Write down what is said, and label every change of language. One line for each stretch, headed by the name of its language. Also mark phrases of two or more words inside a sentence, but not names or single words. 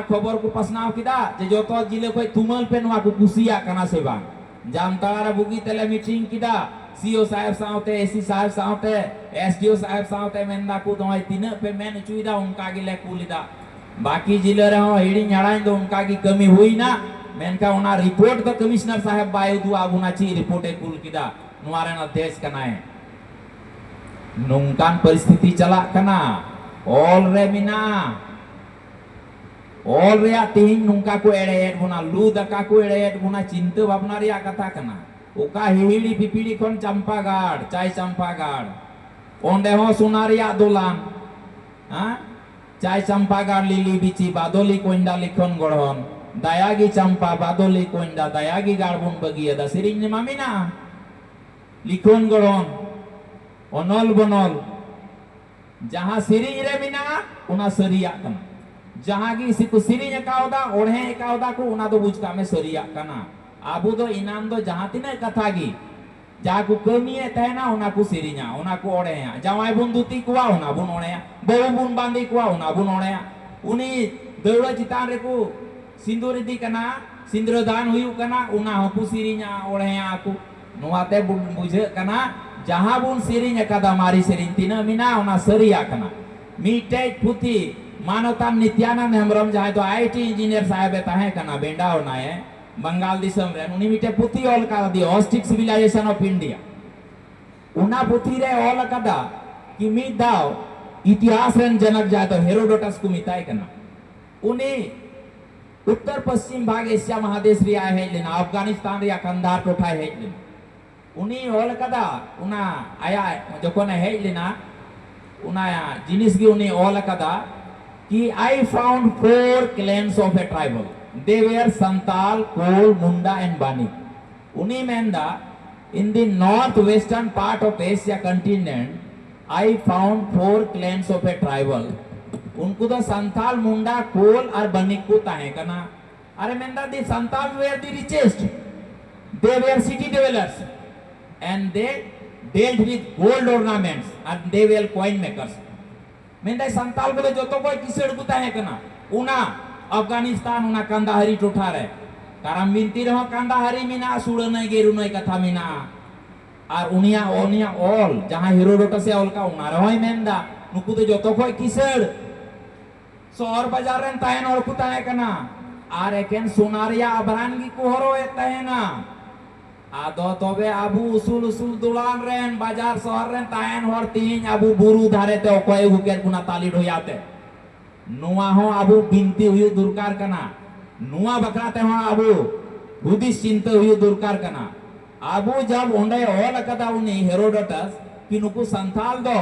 Santali: खबर को पसनाव किदा जे जोतो जिले कोई तुमल पे नुआ को कुसिया कना से बांग जामताड़ा रे बुगी तेले मीटिंग किदा सीओ साहब साउते एससी साहब साउते एसडीओ साहब साउते मेंदा को दोय तीन पे मेन चुईदा उनका गिले कुलिदा बाकी जिले रे हो हिड़ी न्याड़ाई दो उनका की कमी हुई ना मेनका उना रिपोर्ट तो कमिश्नर साहब बायो दुआ गुना ची रिपोर्ट ए कुल किदा नुआरन अध्यक्ष कनाए नुंकान परिस्थिति चला कना ऑल रे मिना ऑल रे तिहिं नुंका को एड़ेट गुना लू दका को एड़ेट गुना चिंता भावना रे कथा कना ओका हिहिड़ी पिपिड़ी खन चंपागाड़ चाय चंपागाड़ ओंडे हो सुनारिया दोलान हां चाय चंपागाड़ लिली बिची बादोली कोंडा लिखन गड़हन दयागी चंपा बादोली कोंडा दयागी गाड़बुन बगिया दा सिरिंग ने मामिना लिखन गड़हन ओनल बनल जहां सिरिंग रे मिना उना सरिया कना जहां की सिको सिरिंग एकावदा ओढ़े एकावदा को उना दो बुझका में सरिया कना आबू दो इनाम दो जहां तिने कथा की जा को कमिए तहना उना को सिरिंगा उना को ओढ़े जवाई बुन दुती कुआ उना बुन ओढ़े बहु बुन बांदी कुआ उना बुन ओढ़े उनी दौड़ा चितान रे को सिंदूर इदी कना सिंदूरदान हुई कना उना हकु सिरिंगा ओढ़े आकु नुआते बुझे कना जहां बुन सिरिंग कदा मारी सिरिंग तीना मिना उना सरिया कना मीटे पुती मानवता नित्यानंद हेम्ब्रम जहां तो आईटी इंजीनियर साहब ताहे कना बेंडा होनाए बंगाल दिसम रे उनी मीटे पुती ऑल का दी ऑस्टिक सिविलाइजेशन ऑफ इंडिया उना पुती रे ऑल कदा कि मी दाव इतिहास रेन जनक जाय तो हेरोडोटस को मिताय कना उनी उत्तर पश्चिम भाग एशिया महादेश रे आए है लेना अफगानिस्तान रे कंधार टोठा है लेना उनी ऑल कदा उना आया जकोन है लेना उना जिनिस की उनी ऑल कदा कि
English: I found 4 clans of a tribal they were Santal, Kol, Munda and Bani
Santali: uni menda
English: in the northwestern part of Asia continent I found 4 clans of a tribal
Santali: उनको तो संताल मुंडा कोल और बनी को ताहे कना अरे मेंदा दी संताल
English: were the richest they were city dwellers and they dealt with gold ornaments and they were coin makers
Santali: मेंदा संताल बोले जो तो कोई किसड़ को ताहे कना उना अफगानिस्तान उना कंदाहारी टोठा रे कारम बिनती रहो कंदाहारी मिना सुड़ नहीं गेरु नहीं कथा मिना और उनिया ओनिया ऑल जहां हेरोडोटस से ऑल का उना रहो मेंदा नुकु तो जो तो कोई किसड़ शहर बाजार रेन ताहेन और को ताहे कना आर एकेन सोनारिया अबरानगी को हरो ए ताहेना आदो तबे आबू उसूल उसूल दुलान रेन बाजार शहर रेन ताहेन हर तीन आबू बुरु धारे ते ओकय हुकेर गुना ताली ढोयाते नुआ हो आबू बिनती हुई दुरकार कना नुआ बकराते हो आबू हुदिस चिंता हुई दुरकार कना आबू जब ओंडे ऑल कदा उनी हेरोडोटस कि नुकु संथाल दो